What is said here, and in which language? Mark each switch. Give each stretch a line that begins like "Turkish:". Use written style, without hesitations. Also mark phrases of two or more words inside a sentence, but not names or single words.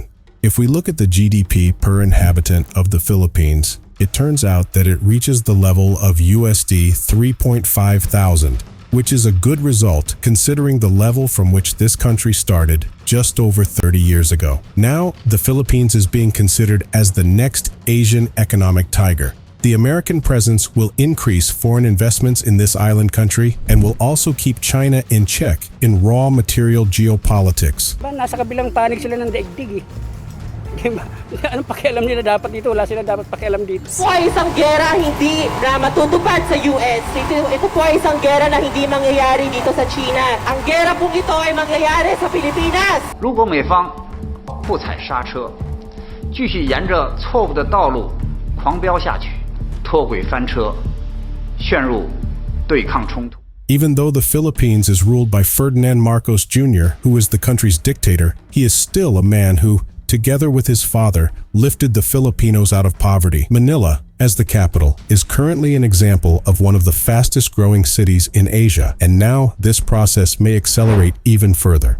English: If we look at the GDP per inhabitant of the Philippines, it turns out that it reaches the level of USD 3.5 thousand, which is a good result considering the level from which this country started just over 30 years ago. Now, the Philippines is being considered as the next Asian economic tiger. The American presence will increase foreign investments in this island country and will also keep China in check in raw material geopolitics.
Filipino: Nasa kabilang panig sila ng daigdig eh. Anong pakialam nila dapat dito? Wala sila dapat pakialam dito. Ito po ay isang gera hindi na matutupad sa US. Ito po ay isang gera na hindi mangyayari dito sa China. Ang gera pong ito ay mangyayari sa Pilipinas.
Chinese: 如果美方不踩刹车，继续沿着错误的道路狂飙下去，脱轨翻车，陷入对抗冲突。
English: Even though the Philippines is ruled by Ferdinand Marcos Jr., who is the country's dictator, he is still a man who, together with his father, lifted the Filipinos out of poverty. Manila, as the capital, is currently an example of one of the fastest growing cities in Asia, and now this process may accelerate even further.